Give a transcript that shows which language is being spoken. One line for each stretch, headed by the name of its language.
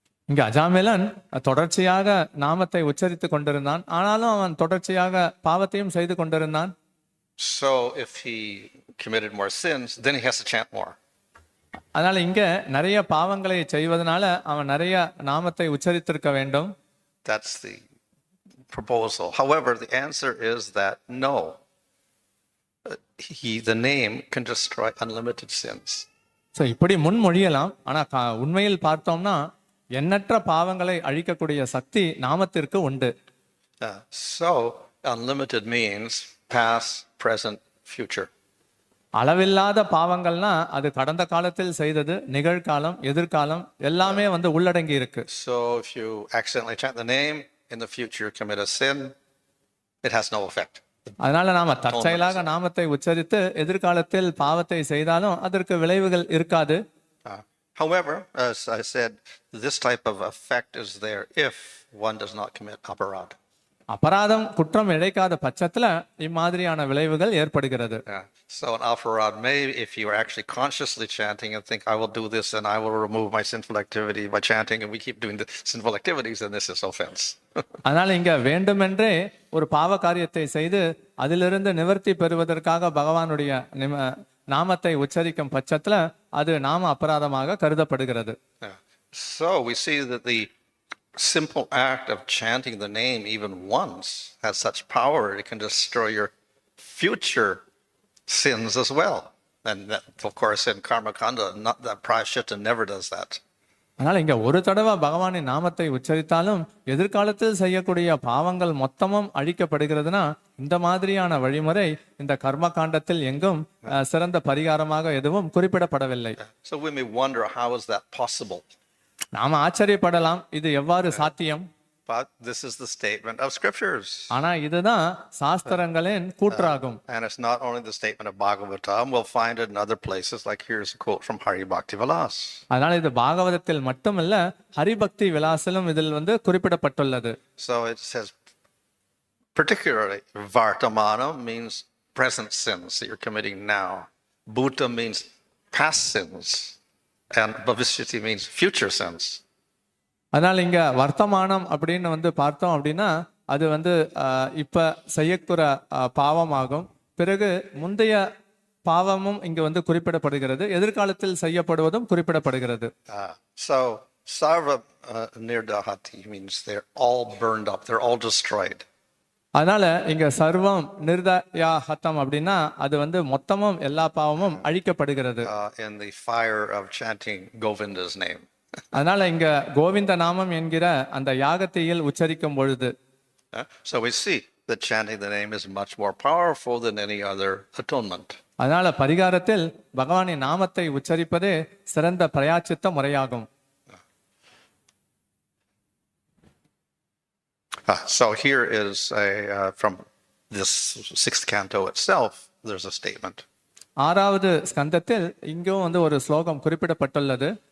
Tamil: இங்க அஜாமிலன் தொடர்ச்சியாக நாமத்தை உச்சரித்து கொண்டிருந்தான், ஆனாலும் அவன் தொடர்ச்சியாக பாவத்தையும் செய்து கொண்டிருந்தான்.
English: So if he committed more sins, then he has to chant more.
Tamil: அதனால இங்க நிறைய பாவங்களை செய்வதனால அவன் நிறைய நாமத்தை உச்சரித்திருக்க வேண்டும்.
English: That's the proposal. However, the answer is that no. The name can destroy unlimited sins.
Tamil: So இப்படி முன்மொழியலாம், ஆனா உண்மையில் பார்த்தோம்னா எண்ணற்ற பாவங்களை அழிக்கக்கூடிய சக்தி நாமத்திற்கு உண்டு.
English: So unlimited means past, present, future.
Tamil: அளவில்லாத பாவங்கள்னா அது கடந்த காலத்தில் செய்தது, நிகழ்காலம், எதிர்காலம் எல்லாமே வந்து உள்ளடங்கி இருக்கு.
English: So if you accidentally chant the name, in the future commit a sin, it has no effect.
Tamil: அதனால நாம தற்செயலாக நாமத்தை உச்சரித்து எதிர்காலத்தில் பாவத்தை செய்தாலும் அதற்கு விளைவுகள் இருக்காது.
English: However, as I said, this type of effect is there if one does not commit aparad.
Tamil: அபராதம் குற்றம் இழைக்காத பட்சத்துல இம்மாதிரியான விளைவுகள் ஏற்படுகிறது.
English: So an aparad may, if you are actually consciously chanting and think, I will do this and I will remove my sinful activity by chanting, and we keep doing the sinful activities, then this is offense.
Tamil: அதனால இங்க வேண்டுமென்றே ஒரு பாவ காரியத்தை செய்து அதிலிருந்து நிவர்த்தி பெறுவதற்காக பகவானுடைய நாமத்தை உச்சரிக்கும் பட்சத்துல அது நாம அபராதமாக கருதப்படுகிறது.
English: So we see that the simple act of chanting the name even once has such power, it can destroy your future sins as well. And that, of course, in karma kanda, not that prayaschitta never does that.
Tamil: அதனால இங்க ஒரு தடவை பகவானின் நாமத்தை உச்சரித்தாலும் எதிர்காலத்தில் செய்யக்கூடிய பாவங்கள் மொத்தமும் அழிக்கப்படுகிறதுனா இந்த மாதிரியான வழிமுறை இந்த கர்ம காண்டத்தில் எங்கும் சிறந்த பரிகாரமாக எதுவும் குறிப்பிடப்படவில்லை.
English: So we may wonder, how is that possible?
Tamil: நாம ஆச்சரியப்படலாம், இது எவ்வாறு சாத்தியம்?
English: But this is the statement of scriptures.
Tamil: ஆனா இதுதான் சாஸ்திரங்களின் கூற்றாகும்.
English: And it's not only the statement of Bhagavatam, we'll find it in other places, like here's a quote from Hari Bhakti Vilas.
Tamil: அதனால இது பாகவதத்தில் மட்டுமல்ல, ஹரிபக்தி விலாசிலும் இதில் வந்து குறிப்பிடப்பட்டுள்ளது.
English: So it says, particularly, Vartamana means present sins that you're committing now. Bhuta means past sins. And Bhavishyati means future sins.
Tamil: அதனால இங்க வர்த்தமானம் அப்படின்னு வந்து பார்த்தோம் அப்படின்னா அது வந்து இப்ப செய்யக்கூற பாவமாகும். பிறகு முந்தைய பாவமும் இங்க வந்து குறிப்பிடப்படுகிறது, எதிர்காலத்தில் செய்யப்படுவதும் குறிப்பிடப்படுகிறது.
English: So sarva nirdahati means they're all burned up, they're all destroyed.
Tamil: அதனால இங்க சர்வம் நிர்தயாஹதம் அப்படின்னா அது வந்து மொத்தமும் எல்லா பாவமும் அழிக்கப்படுகிறது.
English: In the fire of chanting Govinda's name.
Tamil: அதனால இங்க கோவிந்த நாமம் என்கிற அந்த யாகத்தையில் உச்சரிக்கும் பொழுது
English: So we see that chanting the name is much more powerful than any other atonement.
Tamil: அதனால பரிகாரத்தில் பகவானின் நாமத்தை உச்சரிப்பதே சிறந்த பிரயாச்சித்த முறையாகும்.
English: So here is from this sixth canto itself, there's a statement.
Tamil: ஆறாவது ஸ்கந்தத்தில் இங்கும் வந்து ஒரு ஸ்லோகம் குறிப்பிடப்பட்டுள்ளது.